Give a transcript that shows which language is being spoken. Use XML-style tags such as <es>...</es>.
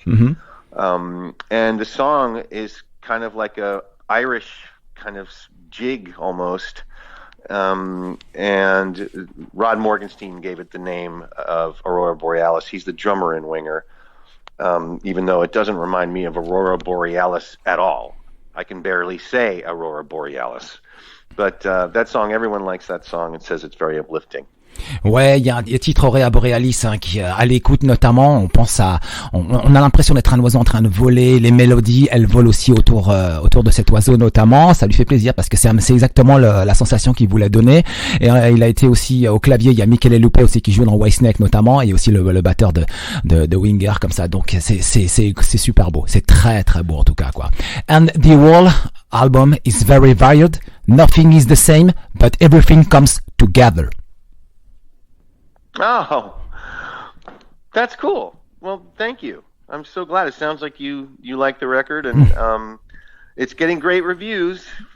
<en>Mm-hmm. And the song is kind of like a Irish kind of jig almost, and Rod Morgenstein gave it the name of Aurora Borealis. He's the drummer in Winger, even though it doesn't remind me of Aurora Borealis at all. I can barely say Aurora Borealis. But that song, everyone likes that song and says it's very uplifting.</en> <fr>Ouais, il y a un titre Aurora Borealis, hein, qui à l'écoute notamment, on a l'impression d'être un oiseau en train de voler. Les mélodies, elles volent aussi autour de cet oiseau notamment. Ça lui fait plaisir parce que c'est exactement la sensation qu'il voulait donner. Et il a été aussi au clavier. Il y a Michele Lupe aussi qui joue dans Whitesnake notamment, et aussi le batteur de Winger comme ça. Donc c'est super beau. C'est très très beau en tout cas, quoi.</fr> <en>And the whole album is very varied. Nothing is the same, but everything comes together. Oh, that's cool. Well, thank you. I'm so glad. It sounds like you like the record, and it's getting great reviews.</en>